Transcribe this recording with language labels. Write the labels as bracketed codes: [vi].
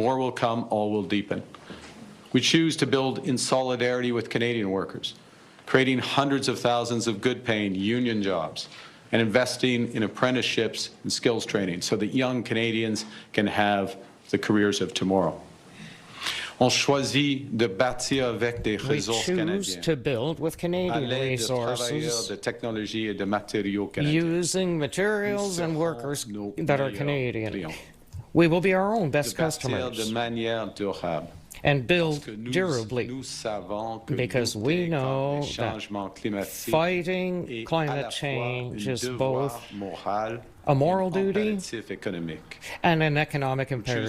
[en] More will come, all will deepen. We choose to build in solidarity with Canadian workers, creating hundreds of thousands of good-paying union jobs, and investing in apprenticeships and skills training so that young Canadians can have the careers of tomorrow. [fr] On choisit de bâtir avec des ressources canadiennes. [en] We choose to build with Canadian resources, [fr] de technologie et de matériaux canadiens. [en] Using materials and workers that are Canadian. We will be our own best customers. [fr] De manière durable. [en] and build durably, because we know that fighting climate change is both a moral duty and an economic imperative.